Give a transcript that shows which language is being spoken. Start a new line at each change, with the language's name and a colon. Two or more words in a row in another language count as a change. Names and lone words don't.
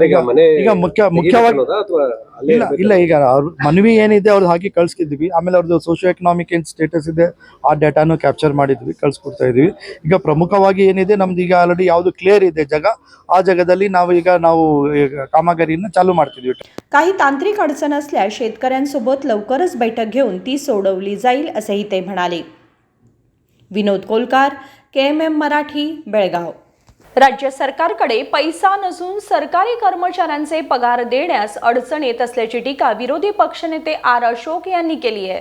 Kannada: ಈಗ ಮುಖ್ಯವಾಗಿ ಇಲ್ಲ ಈಗ ಅವ್ರ ಮನವಿ ಏನಿದೆ ಅವ್ರದ್ದು ಹಾಕಿ ಕಳ್ಸಿದ್ದೀವಿ. ಆಮೇಲೆ ಅವ್ರದ್ದು
English: socio economic
Kannada: ಏನ್ ಸ್ಟೇಟಸ್ ಇದೆ ಆ ಡೇಟಾನು ಕ್ಯಾಪ್ಚರ್ ಮಾಡಿದ್ವಿ, ಕಳ್ಸಿಕೊಡ್ತಾ ಇದೀವಿ. ಈಗ ಪ್ರಮುಖವಾಗಿ ಏನಿದೆ ನಮ್ದು ಈಗ ಆಲ್ರೆಡಿ ಯಾವುದು ಕ್ಲಿಯರ್ ಇದೆ ಜಾಗ, ಆ ಜಾಗದಲ್ಲಿ ನಾವು ಕಾಮಗಾರಿಯನ್ನು ಚಾलू ಮಾಡ್ತಿದ್ವಿ.
Marathi: काही तांत्रिक अडचण असल्यास शेतकऱ्यांसोबत लवकरच बैठक घेऊन ती सोडवली जाईल असेही ते म्हणाले. विनोद कोलकार, KMM मराठी, बेळगाव. राज्य सरकारकडे पैसा नसून सरकारी कर्मचाऱ्यांचे पगार देण्यास अडचण येत असल्याची टीका विरोधी पक्षनेते आर अशोक यांनी केली आहे.